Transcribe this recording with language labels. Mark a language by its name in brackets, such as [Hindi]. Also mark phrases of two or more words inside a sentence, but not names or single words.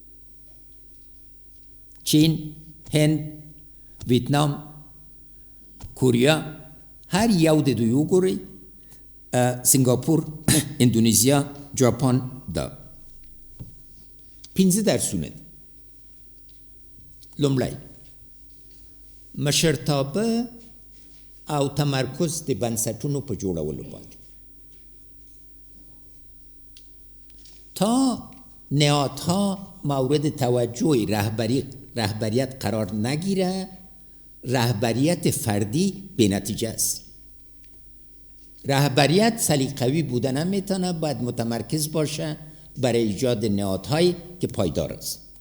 [Pashto] چین، هند، ویتنام، کوریا، هر یو د دوی وګورئ، سنگاپور، اندونیزیا، جاپان دا 15% دی. لومړی مشرتابه او تمرکز د بنسټونو په جوړولو باندې. [Persian] تا نهادها مورد توجه رهبریت قرار نگیره، رهبریت فردی به نتیجه است. رهبریت سلیقه‌ای بودن نمیتونه، باید متمرکز باشه برای ایجاد نهادهایی که پایدار است.